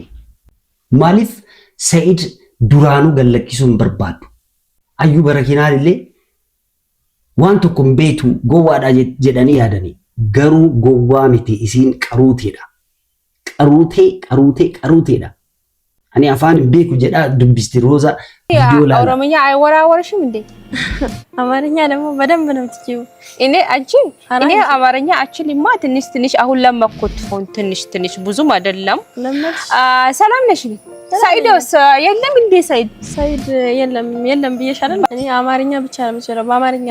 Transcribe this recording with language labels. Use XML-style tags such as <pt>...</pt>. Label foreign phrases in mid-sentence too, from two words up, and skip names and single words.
<om>Maaliif Sa'id duraanuu gallakkisuu hin barbaadu? Ayyuu barakinaan illee waan tokko hin beektu gowwaadha jedhanii yaadanii garuu gowwaa miti isiin qaruuteedha. Qaruuteedha. Ani afaan hin beeku jedhaa dubbisti Roza</om> <am>ቪዲዮ ላይ ኦሮምኛ አይወራወርሽም እንዴ? አማርኛ ደግሞ በደንብ ነው የምትችይው። እኔ አማርኛ አችልማ ትንሽ አሁን ለመኩት ትንሽ ብዙም አይደለም። ሰላም ነሽ? ሳይዶስ የለም እንዴ? ሳይድ የለም ብዬሻለሁ። እኔ አማርኛ ብቻ ነው የምችለው። በአማርኛ</am>